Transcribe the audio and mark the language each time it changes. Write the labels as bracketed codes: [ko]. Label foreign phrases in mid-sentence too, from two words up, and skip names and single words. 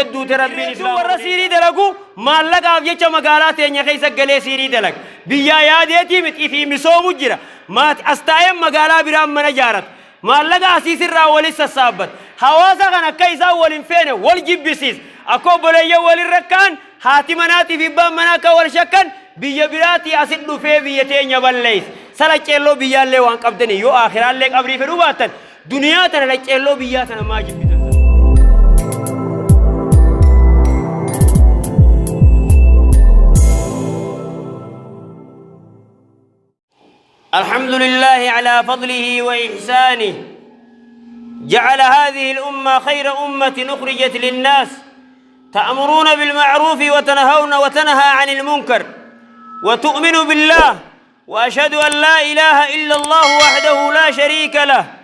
[om] duute rabbiin islaam warra siirii dalagu maallaqaaf jecha magaalaa teenya keessa galee siirii dalag biyya yaadeetii miti fi misoomu jira maati astaayeen magaalaa biraan mana jaarat maallaqa asiisirraa walis sassaabbat hawaasa kan akka isaa walin feene wal jibbisiis akkoo boleeyya walin rakkaan haati manaatii fi abbaan manaa akka wal shakkan biyya biraatii asit dhufee biyya teenya balleeyse sala ceelloo biyyaallee waan qabdanii yoo aakhiraallee qabrii fedhuu baattan duniyaa tana la ceelloo biyyaa tana maa jibbitan [ar] الحمد لله على فضله وإحسانه جعل هذه الأمة خير أمة أخرجت للناس تأمرون بالمعروف وتنهى عن المنكر وتؤمن بالله وأشهد أن لا إله إلا الله وحده لا شريك له